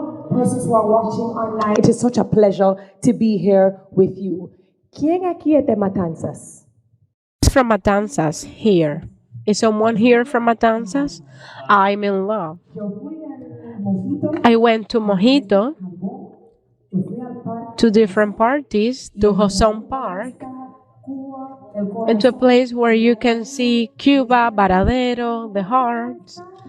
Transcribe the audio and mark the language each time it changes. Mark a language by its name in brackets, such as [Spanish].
[English] Persons who are watching online, it is such a pleasure to be here with you. [Spanish] ¿Quién aquí es de Matanzas? [English] It's from Matanzas here. Is someone here from Matanzas? I'm in love. I went to Mojito, to different parties, to Hoson Park, and to a place where you can see Cuba, Varadero, the Hearts.